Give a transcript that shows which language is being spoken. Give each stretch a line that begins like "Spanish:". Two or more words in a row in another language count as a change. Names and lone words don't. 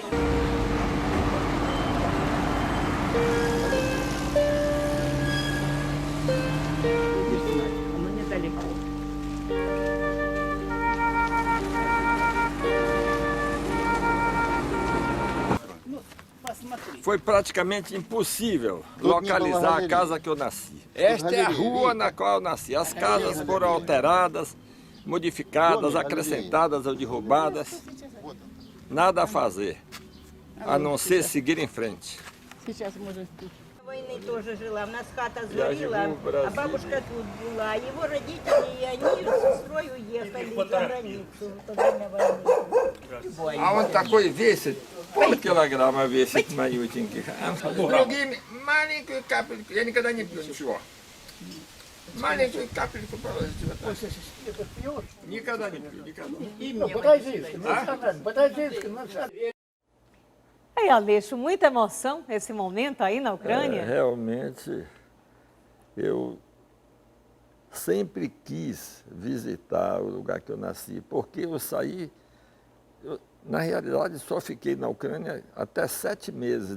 Russian: Оно недалеко. Ну, посмотри.
Portuguese: Foi praticamente impossível localizar a casa que eu nasci. Esta é a rua na qual eu nasci. As casas foram alteradas, modificadas, acrescentadas ou derrubadas. Nada a fazer, a não ser seguir em frente.
Russian: Сейчас можно... Войны тоже жила, у нас хата Я сгорела, живу в Бразилии. а бабушка тут была. Его родители и они с сестрой уехали за границу во время войны. А он такой весит, полкилограмма весит малютенький. Другими маленькую капельку, я никогда не пью ничего. Маленькую капельку положите вот так. Никогда не пью, никогда.
Portuguese: Aí, Aleixo, muita emoção esse momento aí na Ucrânia? Realmente, eu sempre quis visitar o lugar que eu nasci, porque eu saí, na realidade, só fiquei na Ucrânia até 7 meses.